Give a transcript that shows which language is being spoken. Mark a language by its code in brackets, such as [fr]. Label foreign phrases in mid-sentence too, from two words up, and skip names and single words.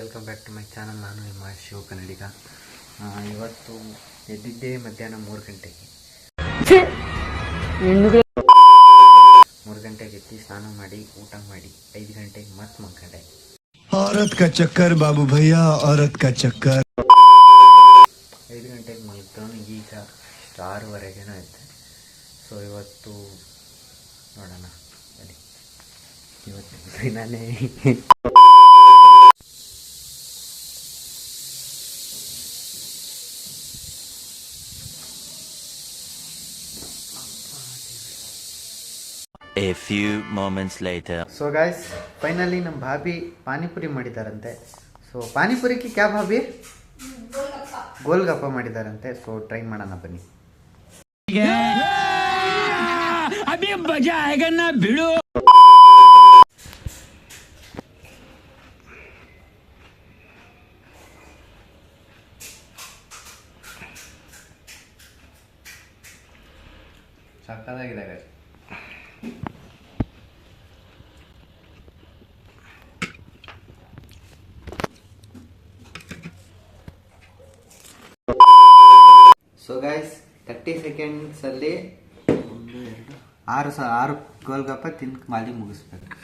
[en] back to my channel. [kn] ನಾನು ನಿಮ್ಮ ಶಿವ ಕನ್ನಡಿಗ. ಇವತ್ತು ಎದ್ದಿದ್ದೆ ಮಧ್ಯಾಹ್ನ 3 ಗಂಟೆಗೆ. 3 ಗಂಟೆಗೆ ಎದ್ದು ಸ್ನಾನ ಮಾಡಿ ಊಟ ಮಾಡಿ 5 ಗಂಟೆಗೆ ಮತ್ತೆ ಮಲ್ಕೊಂಡೆ. [hi] औरत का चक्कर बाबू भैया, औरत का चक्कर. [kn] 5 ಗಂಟೆಗೆ ಮಲ್ಕೊಂಡು ಈಗ 6:30 ಆಯ್ತು. ಸೊ ಇವತ್ತು ನೋಡೋಣ ಬನ್ನಿ, ಇವತ್ತು ದಿನಾನೇ [en] A few moments later. so guys, [kn] ಫೈನಲಿ ನಮ್ಮ ಭಾಬಿ ಪಾನಿಪುರಿ ಮಾಡಿದಾರಂತೆ. ಸೊ ಪಾನಿಪುರಿಗೆ [hi] क्या भाबी? [kn] ಗೋಲ್ಗಪ್ಪ ಮಾಡಿದಾರಂತೆ. ಸೊ ಟ್ರೈ ಮಾಡೋಣ ಬನ್ನಿ. [hi] अभी मजा आएगा ना भिड़ो. [kn] ಸಕ್ಕತ್ತಾಗಿದೆ ಗಾಯ್ಸ್. [en] so guys, [kn] 30 ಸೆಕೆಂಡ್ಸಲ್ಲಿ 6 ಗೋಲ್ಗಪ್ಪ ತಿಂದು ಮಾಲಿ ಮುಗಿಸ್ಬೇಕು.